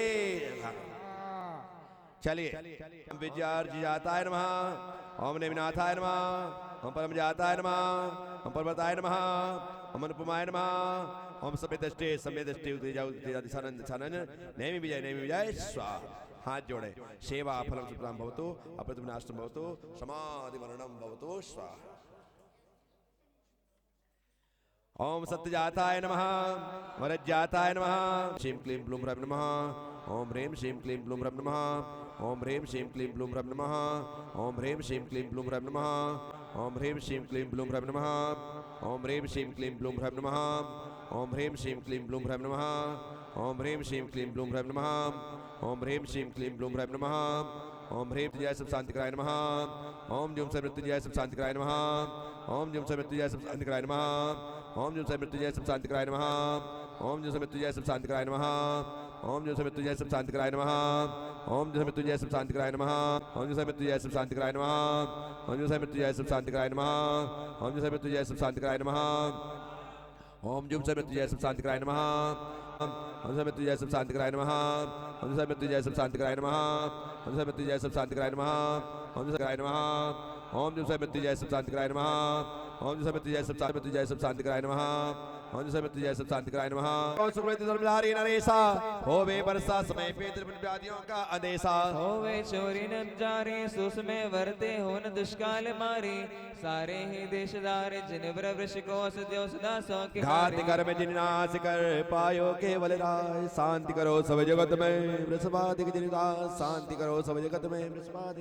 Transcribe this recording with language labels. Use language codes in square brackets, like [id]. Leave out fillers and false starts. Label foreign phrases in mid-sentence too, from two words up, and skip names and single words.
[sa] चलिए विद्यार्जिजाताय नमः, ओम नेमिनाथाय नमः, ओम परमजाताय नमः, ओम पर्वताय नमः, ओम अनुपमाय नमः, ओम समेतष्टे समेतष्टे उत्तेजादिशानंद नेमि विजय स्वाहा। [hi] हाथ जोड़े। [sa] सेवा फलम सुप्रम भवतु, अप्रतिविनाशम भवतु, समाधि मरणम भवतु स्वाहा। ओम सत्यजाताय नमः, वरजाताय नमः, श्रीं क्लीं ब्लूं रं नमः, ओम ह्रीं श्रीं क्लीं ब्लूं रं नमः, ओम ह्रीं श्रीं क्लीं ब्लूं रं नमः, ओम ह्रीं श्रीं क्लीं ब्लूं रं नमः, ओम ह्रीं श्रीं क्लीं ब्लूं रं नमः, ओम ह्रीं श्रीं क्लीं ब्लूं रं नमः, ओम ह्रीं श्रीं क्लीं ब्लूं रं नमः, ओम ह्रीं श्रीं क्लीं ब्लूं रं नमः, ओम ह्रीं श्रीं क्लीं ब्लूं रं नमः, ओम ह्रीं जय सब शांतिकाय नमः, ओम जुम से मृत्युंजय सब शांतिकाय नमः, ओम जुम से मृत्युंजय सब शांतिकाय नमः, ओम जुम से मृत्युंजय सब शांतिकाय नमः, ओम जुम से मृत्युंजय सब शांतिकाय नमः, ओम जुम से मृत्युंजय सब शांतिकाय नमः, ओम जुम से मृत्युंजय सब शांतिकाय नमः, ओम जुम से मृत्युंजय सब शांतिकाय नमः, ओम जुम से मृत्युंजय सब शांतिकाय नमः, ओम जुम से मृत्युंजय सब शांतिकाय नमः, ओम जुम से मृत्युंजय सब शांतिकाय नमः, ओम से मृत्युंजय सब शांतिकाय नमः, ओम से मृत्युंजय सब शांतिकाय नमः, ओम से मृत्युंजय सब शांतिकाय नमः, ओम से कराय नमः, ओम जुम से मृत्युंजय सब शांतिकाय नमः, ओम जुम से मृत्युंजय सब शांतिकाय नमः, ओम जुम से मृत्युंजय सब शांतिकाय नमः। [hi] ओम सुकृति धर्मधारी नरेशा होवे वर्षा समय पे त्रिपुर व्याधियों का आदेशा होवे चोरी न जारी सुसमे वर्ते हो न दुष्काल मारी सारे ही देशदार जिन वर वृष को सद्यो सदा सौ के घात कर में जिनाश कर पायो केवल राय शांति करो सब जगत में वृषभादिक जिनदा शांति करो सब जगत में वृषभादिक